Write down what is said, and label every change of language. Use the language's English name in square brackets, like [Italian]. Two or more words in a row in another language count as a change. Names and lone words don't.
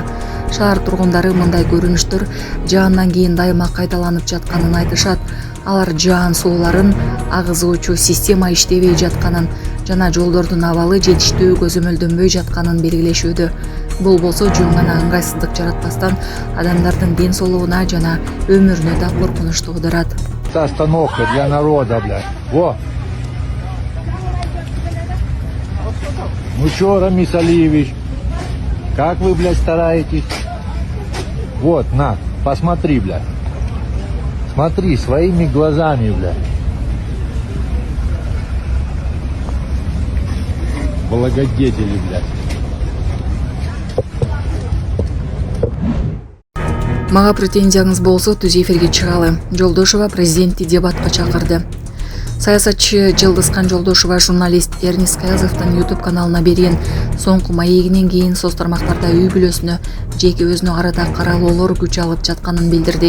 [Kyrgyz] Шаар тургундары мындай көрүнүштөр жаандан кийин дайыма кайталанып жатканын айтышат. Алар жаан сууларын агызуучу система иштебей жатканын жана жолдордун абалы жетиштүү көзөмөлдөнбөй жатканын белгилешүүдө. Бул болсо жөн гана ыңгайсыздык жаратпастан адамдардын ден соолугуна жана өмүрүнө да коркунуч туудурат. [Russian] Остановка для народа, блядь. Во! Ну чё, Рамис Алиевич, как вы, блядь, стараетесь? Вот, на, посмотри, блядь. Смотри, своими глазами, блядь. Благодетели, блядь. [Kyrgyz] Мага претензияңыз болсо түз эфирге чыгалы. Жолдошова президентти дебатка чакырды. Саясатчы Жылдызкан Жолдошова журналист Эрнис Каязовдун YouTube каналына берген соңку маегинен кийин соц тармактарда үй бүлөсүнө жеке өзүнө карата каралоолор күч алып жатканын билдирди.